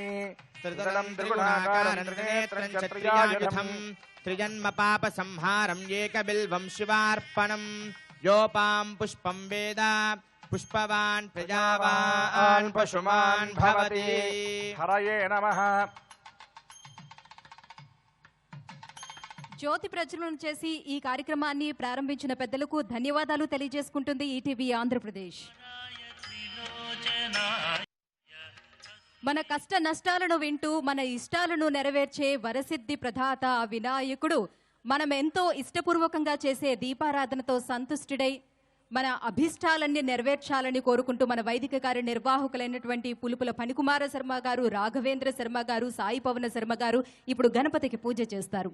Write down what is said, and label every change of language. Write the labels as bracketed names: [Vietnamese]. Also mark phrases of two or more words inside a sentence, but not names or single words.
[Sanskrit] त्रिदलं त्रिगुणाकारं त्रिनेत्रं च त्रियायुधं त्रिजन्म पाप संहारं एकबिल्वं शिवार्पणं योपां पुष्पं वेद पुष्पवान् प्रजावान् पशुमान् भवति हरये नमः [Telugu] జ్యోతి ప్రజ్వలన చేసి ఈ కార్యక్రమాన్ని ప్రారంభించిన పెద్దలకు ధన్యవాదాలు తెలియజేసుకుంటుంది ఈటీవీ ఆంధ్రప్రదేశ్. మన కష్ట నష్టాలను వింటూ మన ఇష్టాలను నెరవేర్చే వరసిద్ధి ప్రదాత ఆ వినాయకుడు మనం ఎంతో ఇష్టపూర్వకంగా చేసే దీపారాధనతో సంతుష్టుడై మన అభిష్టాలన్నీ నెరవేర్చాలని కోరుకుంటూ మన వైదిక కార్య నిర్వాహకులైనటువంటి పులుపుల ఫణికుమార శర్మ గారు, రాఘవేంద్ర శర్మ గారు, సాయి పవన శర్మ గారు ఇప్పుడు గణపతికి పూజ చేస్తారు.